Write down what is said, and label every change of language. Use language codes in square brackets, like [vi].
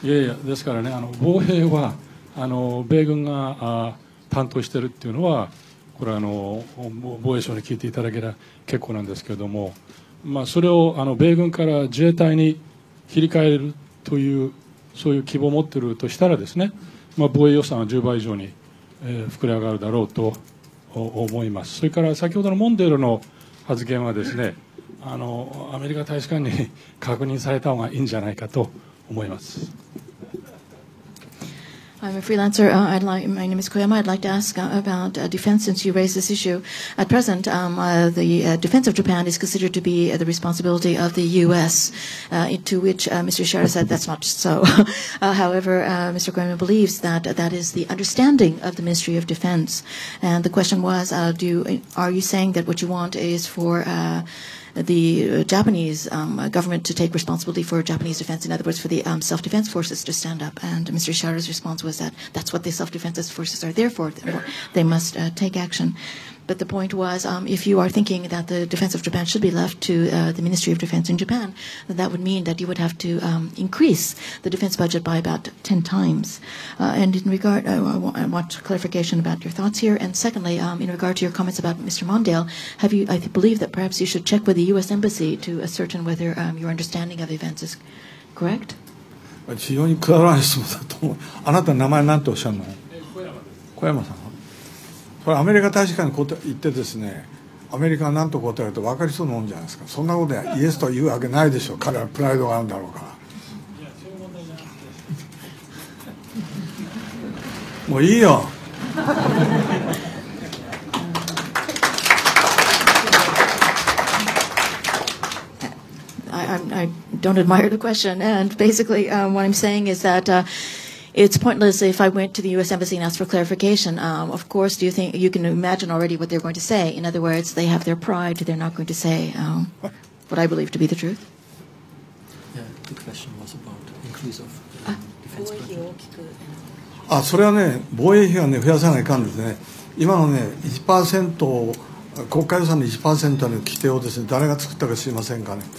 [ja] いやいや、ですからね、防衛は米軍が担当しているっていうのは、これは防衛省に聞いていただければ結構なんですけれども、まあ、それを米軍から自衛隊に切り替えるというそういう希望を持っているとしたらですね、まあ、防衛予算は10倍以上に、膨れ上がるだろうと思います。それから先ほどのモンデルの発言はですね、アメリカ大使館に確認された方がいいんじゃないかと思います。 [en] I'm a freelancer. My name is Koyama. I'd like to ask about defense since you raised this issue. At present, the defense of Japan is considered to be the responsibility of the U.S., to which Mr. Ishihara said that's not so. However, Mr. Koyama believes that that is the understanding of the Ministry of Defense. And the question was, are you saying that what you want is for the Japanese government to take responsibility for Japanese defense, in other words, for the self-defense forces to stand up? And Mr. Ishihara's response was that that's what the self-defense forces are there for. They must take action. But the point was, if you are thinking that the defense of Japan should be left to the Ministry of Defense in Japan, that would mean that you would have to increase the defense budget by about 10 times. And in regard, I want clarification about your thoughts here. And secondly, in regard to your comments about Mr. Mondale, I believe that perhaps you should check with the U.S. Embassy to ascertain whether your understanding of events is correct? [ja] 非常にくだらない質問だと思う。あなたの名前なんておっしゃるの？小山さん。これアメリカ大使館に行ってですね、アメリカが何と答えると分かりそうなもんじゃないですか。そんなことでイエスと言うわけないでしょう。彼はプライドがあるんだろうから。もういいよ。 [en] I don't admire the question, and basically what I'm saying is that it's pointless if I went to the U.S. Embassy and asked for clarification. Of course, do you think you can imagine already what they're going to say? In other words, they have their pride. They're not going to say what I believe to be the truth. Yeah, the question was about increase of defense budget. [ja] それはね、防衛費がね増やさないかんですね。今のね 1% を国家予算の 1% の規定をですね、誰が作ったか知りませんかね。